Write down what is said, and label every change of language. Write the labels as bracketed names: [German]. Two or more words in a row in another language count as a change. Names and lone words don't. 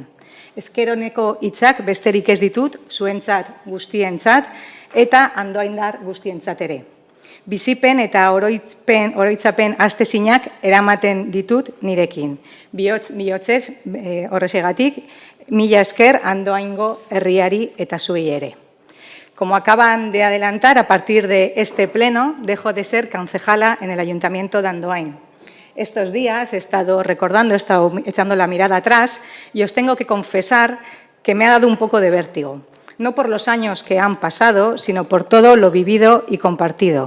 [Basque] Esker honeko hitzak besterik ez ditut, zuentzat guztientzat eta andoaindar guztientzat ere. Bizipen eta oroitzapen astezinak eramaten ditut nirekin. Bihotzez horrezegatik, mila esker Andoaingo herriari eta zuei ere. [Spanish] Como acaban de adelantar, a partir de este pleno, dejo de ser concejala en el Ayuntamiento de Andoain. Estos días he estado recordando, he estado echando la mirada atrás y os tengo que confesar que me ha dado un poco de vértigo. No por los años que han pasado, sino por todo lo vivido y compartido.